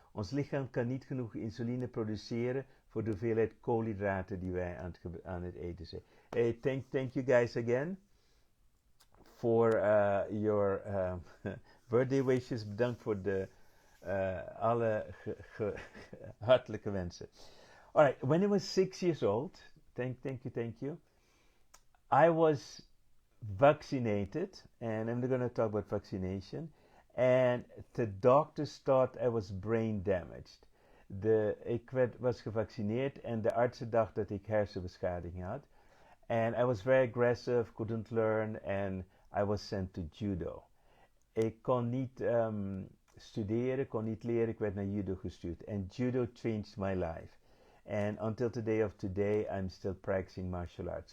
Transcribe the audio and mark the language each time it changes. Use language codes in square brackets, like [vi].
[nl] Ons lichaam kan niet genoeg insuline produceren voor de hoeveelheid koolhydraten die wij aan het eten zijn. [en] Hey, thank you guys again for your birthday wishes. [nl] Bedankt voor de alle hartelijke wensen. [en] All right, when I was 6 years old, thank you, I was vaccinated, and I'm going to talk about vaccination, and the doctors thought I was brain damaged. [nl] Ik was gevaccineerd en de artsen dachten dat ik hersenbeschadiging had. [en] And I was very aggressive, couldn't learn, and I was sent to judo. [nl] Ik kon niet studeren, kon niet leren, ik werd naar judo gestuurd. [en] And judo changed my life. And until the day of today, I'm still practicing martial arts.